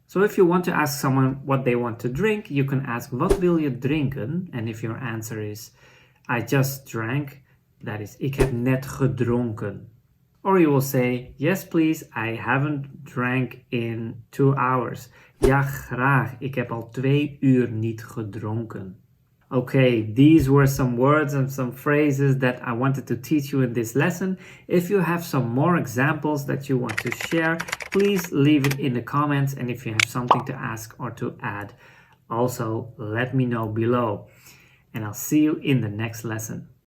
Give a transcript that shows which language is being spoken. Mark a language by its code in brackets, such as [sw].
[en] So if you want to ask someone what they want to drink, you can ask, [nl] wat wil je drinken? [en] And if your answer is, I just drank, that is, [nl] ik heb net gedronken. [en] Or you will say, yes please, I haven't drank in 2 hours. [nl] Ja graag, ik heb al 2 uur niet gedronken. [en] Okay, these were some words and some phrases that I wanted to teach you in this lesson. If you have some more examples that you want to share, please leave it in the comments. And if you have something to ask or to add, also let me know below. And I'll see you in the next lesson.